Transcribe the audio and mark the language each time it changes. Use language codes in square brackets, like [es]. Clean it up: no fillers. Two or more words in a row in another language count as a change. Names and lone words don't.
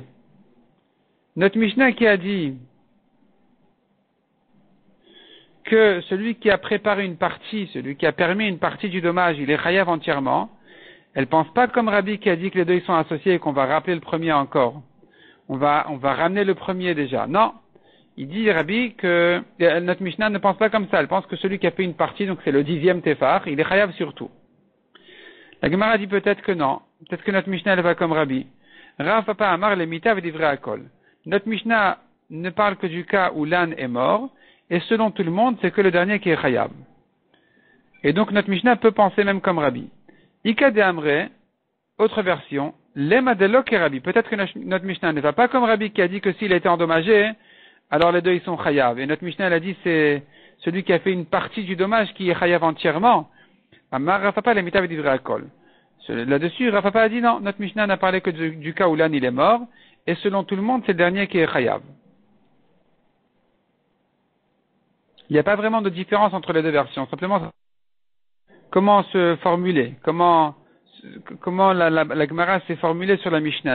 [fr] Notre Mishnah qui a dit que celui qui a préparé une partie, celui qui a permis une partie du dommage, il est chayav entièrement, elle pense pas comme Rabbi qui a dit que les deux ils sont associés et qu'on va rappeler le premier encore. On va ramener le premier déjà. Non. Il dit Rabbi que notre Mishnah ne pense pas comme ça. Elle pense que celui qui a fait une partie, donc c'est le 10e tefar, il est chayav surtout. La Gemara dit peut-être que non. Peut-être que notre Mishnah elle va comme Rabbi. [arc] רב פפא אמר במיתה ודברי הכל. [fr] Notre Mishnah ne parle que du cas où l'âne est mort, et selon tout le monde, c'est que le dernier qui est chayav. Et donc notre Mishnah peut penser même comme Rabbi. [arc] איכא דאמרי, [fr] autre version, [arc] לימא דלא כרבי. [fr] Peut-être que notre Mishnah ne va pas comme Rabbi qui a dit que s'il a été endommagé, alors les deux ils sont chayav. Et notre Mishnah elle a dit c'est celui qui a fait une partie du dommage qui est chayav entièrement. [arc] אמר רב פפא במיתה ודברי הכל. [fr] Là-dessus, Rafapa a dit non, notre Mishnah n'a parlé que du cas où l'âne il est mort, et selon tout le monde, c'est le dernier qui est chayav. Il n'y a pas vraiment de différence entre les deux versions, simplement comment se formuler, comment la Gemara s'est formulée sur la Mishnah.